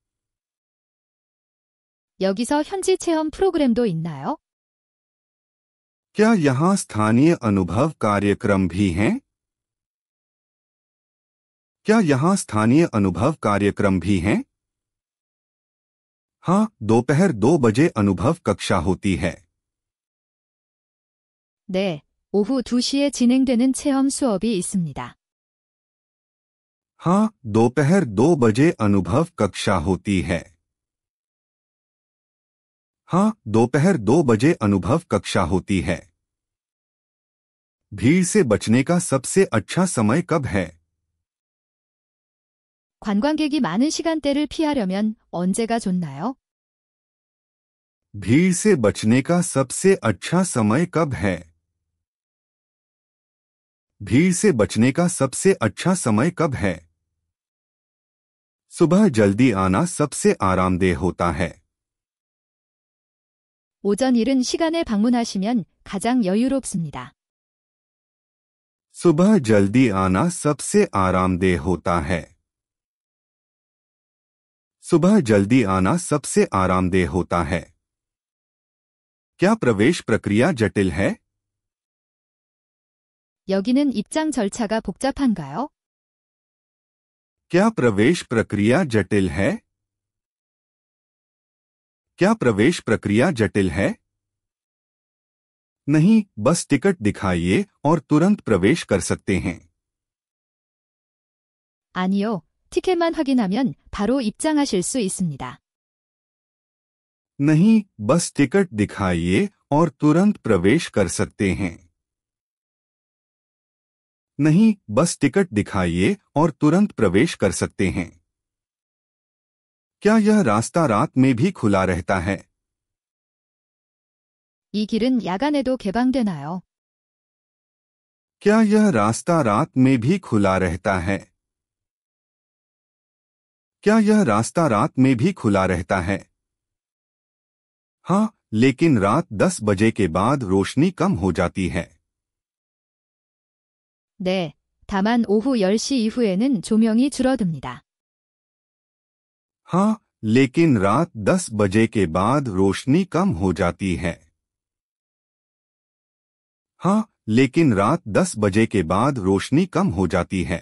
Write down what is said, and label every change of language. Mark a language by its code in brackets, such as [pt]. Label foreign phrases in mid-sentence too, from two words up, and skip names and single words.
[ko] 여기서 현지 체험 프로그램도 있나요? [hi] क्या यहाँ स्थानीय अनुभव कार्यक्रम भी हैं? क्या यहाँ स्थानीय अनुभव कार्यक्रम भी हैं? हाँ, दोपहर 2 बजे अनुभव कक्षा होती है। [ko] 네, 오후 2시에 진행되는 체험 수업이 있습니다. [hi] हाँ, दोपहर 2 बजे अनुभव कक्षा होती है। हाँ, दोपहर 2 बजे अनुभव कक्षा होती है। भीड़ से बचने का सबसे अच्छा समय कब है? [ko] 관광객이 많은 시간대를 피하려면 언제가 좋나요? [hi] भीड़ से बचने का सबसे अच्छा समय कब है? भीड़ से बचने का सबसे अच्छा समय कब है? सुबह जल्दी आना सबसे आरामदेह होता है। [ko] 오전 이른 시간에 방문하시면 가장 여유롭습니다. [hi] सुबह जल्दी आना सबसे आरामदेह होता है। सुबह जल्दी आना सबसे आरामदेह होता है। क्या प्रवेश प्रक्रिया जटिल है? [ko] 여기는 입장 절차가 복잡한가요? [hi] क्या प्रवेश प्रक्रिया जटिल है? क्या प्रवेश प्रक्रिया जटिल है? नहीं, बस टिकट दिखाइए और तुरंत प्रवेश कर सकते हैं। [ko] 아니요. 티켓만 확인하면 바로 입장하실 수 있습니다. [hi] नहीं, बस टिकट दिखाइए और तुरंत प्रवेश कर सकते हैं। नहीं, बस टिकट दिखाइए और तुरंत प्रवेश कर सकते हैं। क्या यह रास्ता रात में भी खुला रहता है? [ko] 이 길은 야간에도 개방되나요? [hi] क्या यह रास्ता रात में भी खुला रहता है? क्या यह रास्ता रात में भी खुला रहता है? हाँ, लेकिन रात 10 बजे के बाद रोशनी कम हो जाती है। [ko] 네. 다만 오후 10시 이후에는 조명이 줄어듭니다. [hi] हाँ, लेकिन रात 10 बजे के बाद रोशनी कम हो जाती है। हाँ, लेकिन रात 10 बजे के बाद रोशनी कम हो जाती है।